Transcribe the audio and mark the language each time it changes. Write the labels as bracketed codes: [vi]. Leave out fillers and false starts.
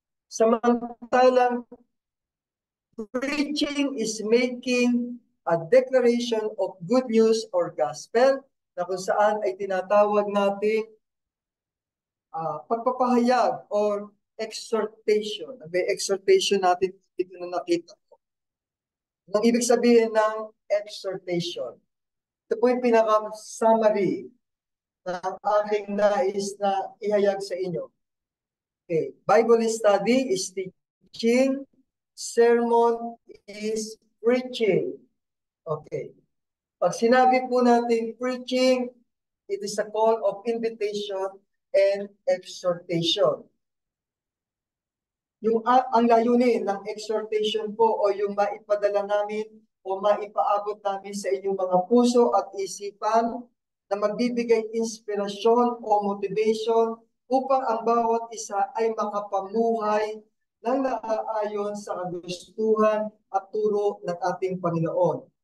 [en] Samantalang preaching is making a declaration of good news or gospel [tl] na kung saan ay tinatawag natin pagpapahayag [en] or exhortation. [tl] May exhortation natin dito na nakita ko. Ang ibig sabihin ng exhortation, ito po yung pinaka-summary ng aking nais na ihayag sa inyo. Okay. [en] Bible study is teaching, sermon is preaching. Okay. [tl] Pag sinabi po natin [en] preaching, it is a call of invitation and exhortation. [tl] Ang layunin ng exhortation po o yung maipadala namin o maipaabot namin sa inyong mga puso at isipan na magbibigay inspirasyon o motivation upang ang bawat isa ay makapamuhay ng naaayon sa kagustuhan at turo ng ating Panginoon.